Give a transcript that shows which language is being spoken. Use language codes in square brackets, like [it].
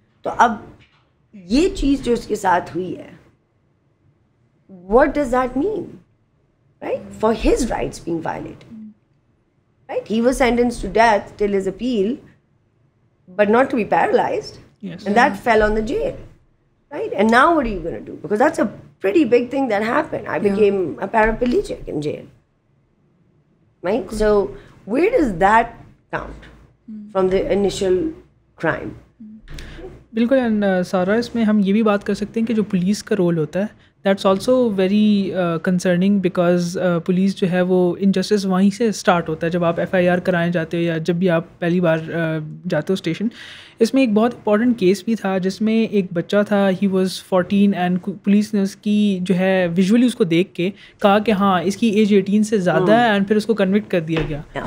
[ur] تو اب یہ چیز جو اس کے ساتھ ہوئی ہے, [en] What does that mean, right, for his rights being violated, right. He was sentenced to death till his appeal but not to be paralysed, and that fell on the jail, right? And now what are you going to do? Because that's a pretty big thing that happened. I became a paraplegic in jail, right? So where does that count from the initial crime? [ur] بالکل. And سارا اس میں ہم یہ بھی بات کر سکتے ہیں کہ جو پولیس کا رول ہوتا ہے [en] that's also very concerning, [ur] because police جو ہے وہ انجسٹس وہیں سے اسٹارٹ ہوتا ہے جب آپ FIR کرائیں جاتے ہو یا جب بھی آپ پہلی بار جاتے ہو اسٹیشن. اس میں ایک بہت امپورٹنٹ کیس بھی تھا جس میں ایک بچہ تھا, [en] he was 14 and [ur] پولیس نے اس کی جو ہے ویژولی اس کو دیکھ کے کہا کہ ہاں اس کی ایج 18 سے زیادہ ہے, اینڈ پھر اس کو کنوکٹ کر دیا گیا.